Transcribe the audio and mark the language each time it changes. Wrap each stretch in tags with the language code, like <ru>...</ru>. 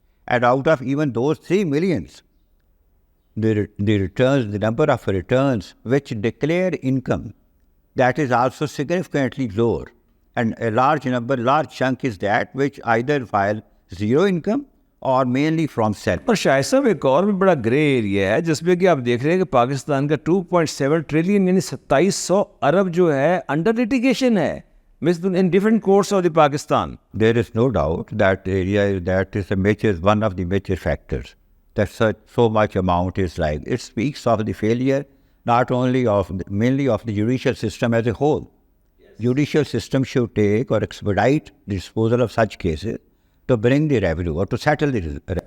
<en>And out of even those 3 millions, the number of returns which declare income, that is also significantly lower. And a large chunk is that which either file zero income or mainly from self.</en> <ur>اور شاہد صاحب ایک اور بھی بڑا grey area ہے جس میں کہ آپ دیکھ رہے ہیں کہ پاکستان کا 2.7 ٹریلین یعنی 2700 ارب جو ہے انڈر litigation ہے</ur> <en>in different courts of the Pakistan. There is no doubt that is one of the major factors. That so much amount is like, it speaks of the failure not only mainly of the judicial system as a whole. Yes. Judicial system should take or expedite the disposal of such cases to bring the revenue or to settle the revenue.</en>